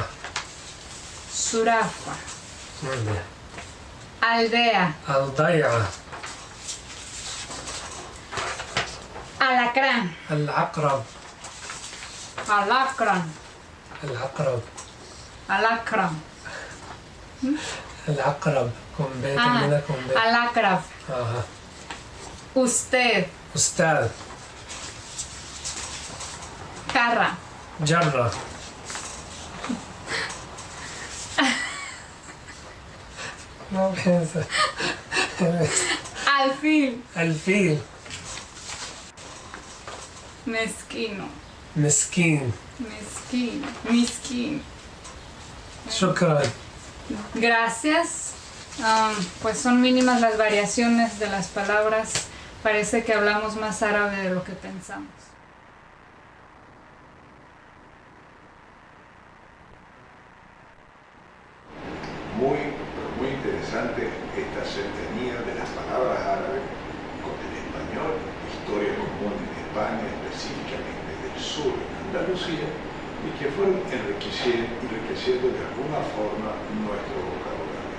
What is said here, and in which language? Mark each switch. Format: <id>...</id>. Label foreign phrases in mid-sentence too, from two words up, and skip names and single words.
<es>surafa, aldea,</es> <ar>الضيعة،</ar> <es>alacrán,</es> <ar>العقرب،</ar> <es>alacrán,</es> <ar>العقرب،</ar> <es>alacrán,</es> <ar>العقرب،</ar> <es>termina con B. alacrán, Ajá. usted,</es> <ar>أستاذ،</ar> <es>jarra,</es> <ar>جرة،</ar> <es>no piensa. alfil,</es> <ar>الفيل،</ar> <es>mezquino,</es> <ar>مسكين، misquín. شكرا.</ar> <es>Gracias. Pues son mínimas las variaciones de las palabras. Parece que hablamos más árabe de lo que pensamos. Muy interesante esta cercanía de las palabras árabes con el español, historia común en España, específicamente del sur en Andalucía, y que fueron enriqueciendo de alguna forma nuestro vocabulario.</es>